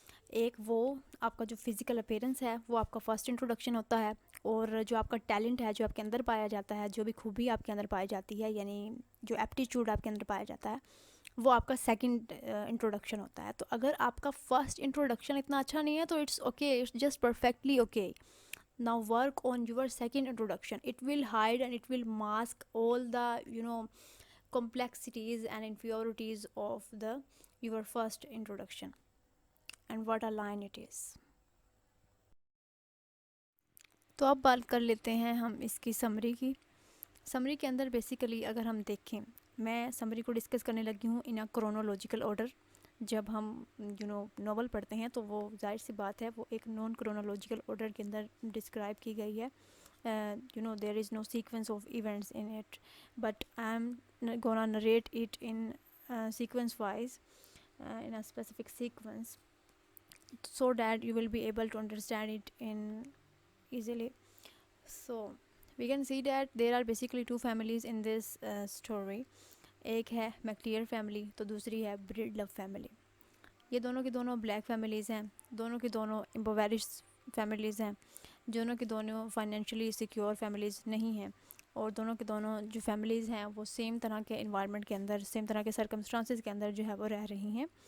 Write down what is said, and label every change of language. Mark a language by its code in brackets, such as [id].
[ur] ایک وہ آپ کا جو فزیکل اپیرنس ہے وہ آپ کا فرسٹ انٹروڈکشن ہوتا ہے, اور جو آپ کا ٹیلنٹ ہے, جو آپ کے اندر پایا جاتا ہے, جو بھی خوبی آپ کے اندر پائی جاتی ہے, یعنی جو ایپٹیچیوڈ آپ کے اندر پایا جاتا ہے, وہ آپ کا سیکنڈ انٹروڈکشن ہوتا ہے. تو اگر آپ کا فرسٹ انٹروڈکشن اتنا اچھا نہیں ہے تو [en] It's okay, it's just perfectly okay. Now work on your second introduction. It will hide and it will mask all the complexities and inferiorities of the your first introduction. And what a line it is. [ur] تو اب بات کر لیتے ہیں ہم اس کی summary کی. Summary کے اندر بیسیکلی اگر ہم دیکھیں, میں سمری کو ڈسکس کرنے لگی ہوں [en] In a chronological order. [ur] جب ہم ناول پڑھتے ہیں تو وہ ظاہر سی بات ہے وہ ایک نان کرونولوجیکل آرڈر کے اندر ڈسکرائب کی گئی ہے. [en] there is no sequence of events in it, but I'm gonna narrate it in sequence wise, in a specific sequence, so that you will be able to understand it in easily. So we can see that there are basically two families in this story. [ur] ایک ہے میکٹیئر family تو دوسری ہے bread لو family. یہ دونوں کی دونوں black families ہیں, دونوں کی دونوں امپویرش فیملیز ہیں, دونوں کی دونوں فائنینشلی سیکیور فیملیز نہیں ہیں, اور دونوں کے دونوں جو فیملیز ہیں وہ سیم طرح کے انوائرمنٹ کے اندر, سیم طرح کے سرکمسٹانسز کے اندر جو ہے وہ رہ رہی ہیں.